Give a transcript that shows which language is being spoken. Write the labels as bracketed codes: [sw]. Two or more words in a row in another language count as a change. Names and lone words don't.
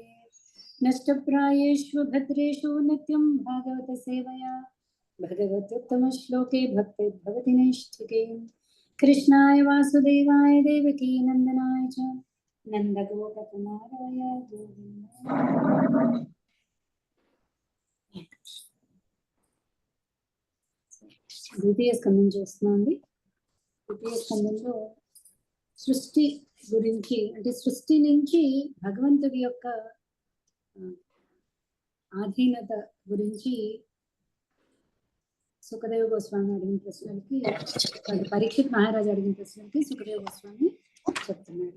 [sa] नष्टप्रायेषु भद्रेषु नित्यं भागवत सेवया भगवत्युत्तमश्लोके भक्तिर्भवति नैष्ठिके। कृष्णाय वासुदेवाय देवकी नंदनाय च नंदगोपकुमाराय गोविन्दाय। [te] ద్వితీయ స్కందం చూస్తున్నాండి. ద్వితీయ స్కందంలో సృష్టి గురించి, అంటే సృష్టి నుంచి భగవంతుడి యొక్క ఆధీనత గురించి సుఖదేవ గోస్వామి అడిగిన ప్రశ్నలకి, పరీక్షిత్ మహారాజు అడిగిన ప్రశ్నలకి సుఖదేవ గోస్వామి చెప్తున్నాడు.